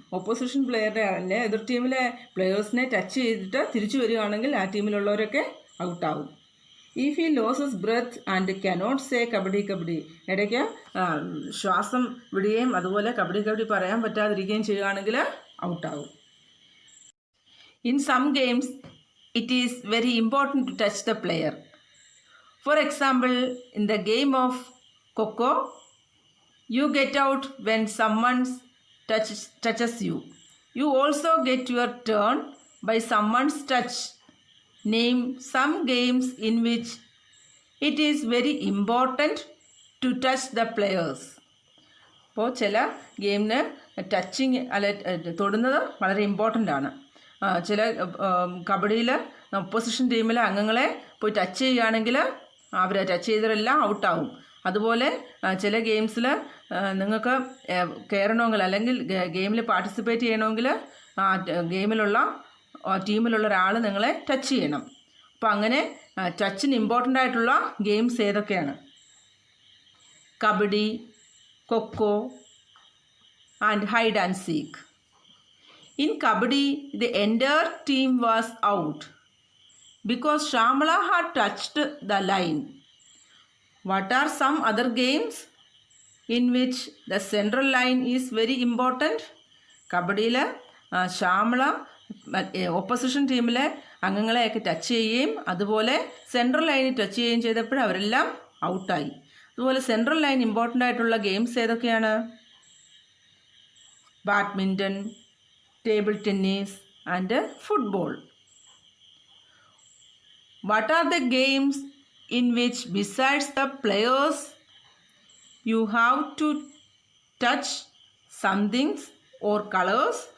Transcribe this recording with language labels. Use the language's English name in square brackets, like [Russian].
[Malayalam] Opposition പ്ലെയറുടെ അല്ലെ എതിർ ടീമിലെ പ്ലെയേഴ്സിനെ ടച്ച് ചെയ്തിട്ട് തിരിച്ചു വരികയാണെങ്കിൽ ആ ടീമിലുള്ളവരൊക്കെ ഔട്ടാകും. [English] if he loses breath and cannot say kabaddi kabaddi, [Malayalam] ഇടയ്ക്ക് ശ്വാസം വിടുകയും അതുപോലെ കബഡി കബഡി പറയാൻ പറ്റാതിരിക്കുകയും ചെയ്യുകയാണെങ്കിൽ ഔട്ടാകും. [English] In some games, it is very important to touch the player. For example, in the game of Coco, you get out when someone touches you. You also get your turn by someone's touch. Name some games in which it is very important to touch the players. [Malayalam] അപ്പോൾ ചില ഗെയിമിന് touching അല്ലെ തൊടുന്നത് വളരെ important ആണ്. ചില കബഡിയിൽ opposition ടീമിലെ അംഗങ്ങളെ പോയി ടച്ച് ചെയ്യുകയാണെങ്കിൽ അവർ ടച്ച് ചെയ്തവരെല്ലാം ഔട്ടാവും. അതുപോലെ ചില ഗെയിംസിൽ നിങ്ങൾക്ക് കയറണമെങ്കിൽ അല്ലെങ്കിൽ ഗെയിമിൽ പാർട്ടിസിപ്പേറ്റ് ചെയ്യണമെങ്കിൽ ഗെയിമിലുള്ള ടീമിലുള്ള ഒരാൾ നിങ്ങളെ ടച്ച് ചെയ്യണം. അപ്പോൾ അങ്ങനെ ടച്ചിന് ഇമ്പോർട്ടൻ്റ് ആയിട്ടുള്ള ഗെയിംസ് ഏതൊക്കെയാണ്? [English] Kabaddi, kho kho and hide and seek. In Kabaddi, the entire team was out because Shyamala had touched the line. What are some other games in which the central line is very important? [Malayalam] കബഡിയിൽ Shyamala opposition ടീമിലെ അംഗങ്ങളെയൊക്കെ touch ചെയ്യുകയും അതുപോലെ central ലൈനിൽ touch ചെയ്യുകയും ചെയ്തപ്പോൾ അവരെല്ലാം ഔട്ടായി. അതുപോലെ central line important ആയിട്ടുള്ള ഗെയിംസ് ഏതൊക്കെയാണ്? [English] Badminton, table tennis and football. What are the games in which besides the players you have to touch some things or colors?